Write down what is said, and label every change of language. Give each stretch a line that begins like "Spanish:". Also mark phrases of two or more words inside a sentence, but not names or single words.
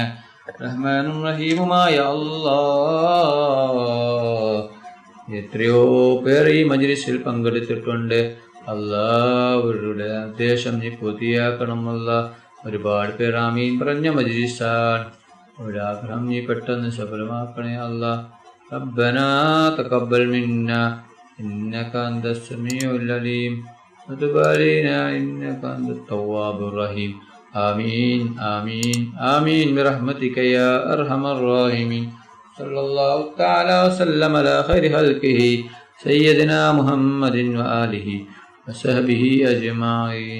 Malayalam: റഹ്മാനും റഹീമുമായ അല്ലാ, എത്രയോ പേർ ഈ മജ്ലിസിൽ പങ്കെടുത്തിട്ടുണ്ട് അല്ലാ. അവരുടെ ഉദ്ദേശം നീ പൂർത്തിയാക്കണം അല്ലാ. ഒരുപാട് പേർ ആമീൻ പറഞ്ഞ മജ്ലിസാണ്. ഒരാഗ്രഹം നീ പെട്ടെന്ന് സഫലമാക്കണേ അല്ലാ.
Arabic: ربنا تقبل منا إنك أنت السميع العليم وتب علينا إنك أنت التواب الرحيم. آمين آمين آمين برحمتك يا أرحم الراحمين. صلى الله تعالى وسلم على خير خلقه سيدنا محمد وآله وصحبه أجمعين.